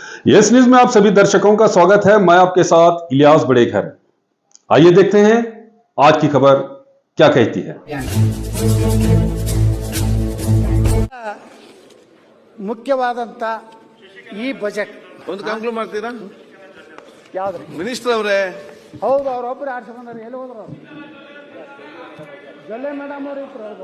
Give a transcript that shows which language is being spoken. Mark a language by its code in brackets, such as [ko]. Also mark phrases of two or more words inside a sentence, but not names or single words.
[hi] यस न्यूज में आप सभी दर्शकों का स्वागत है। मैं आपके साथ इलियास बड़ेघर। आइए देखते हैं आज की खबर क्या कहती है। [kn] ಮುಖ್ಯವಾದಂತ ಈ ಬಜೆಟ್ ಒಂದು ಕಂಕ್ಲೂಡ್ ಮಾಡ್ತೀರಾ ಯಾವ್ದ್ರಿ ಮಿನಿಸ್ಟರ್ ಅವರೇ? ಹೌದು, ಅವ್ರೊಬ್ರು ಆಡ್ಸಿ ಬಂದಾರ. ಎಲ್ಲಿ ಹೋದ್ರು ಅವ್ರು? ಜೊಲ್ಲೆ ಮೇಡಮ್ ಅವ್ರು ಇದ್ರು.